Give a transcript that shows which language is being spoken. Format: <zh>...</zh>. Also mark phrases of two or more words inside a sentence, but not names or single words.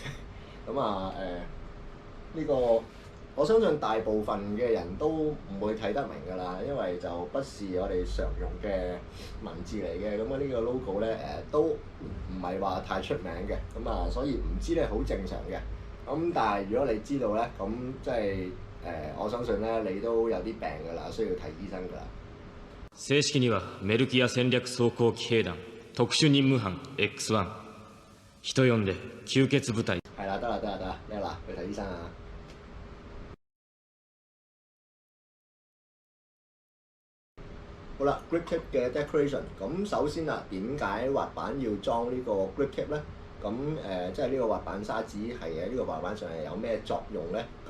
<yue>咁呢個我相信大部分嘅人都唔會睇得明㗎啦，因為就不是我哋常用嘅文字嚟嘅。咁呢個 logo 咧都唔係話太出名嘅，咁所以唔知咧好正常嘅。咁但係如果你知道咧，咁即係我相信咧你都有啲病㗎啦，需要睇醫生㗎啦。</yue> <ja>正式にはメルキア戦略装甲騎兵団特殊任務班 X1 人呼んで吸血部隊。</ja> <yue>係啦，得啦，叻啦，去睇醫生啊！好啦 ，</yue> <en>grip tip</en> <yue>嘅 decoration。咁首先啊，點解滑板要裝呢個</yue> <en>grip tip</en> <yue>咧？咁即係呢個滑板沙子係喺呢個滑板上係有咩作用咧？</yue>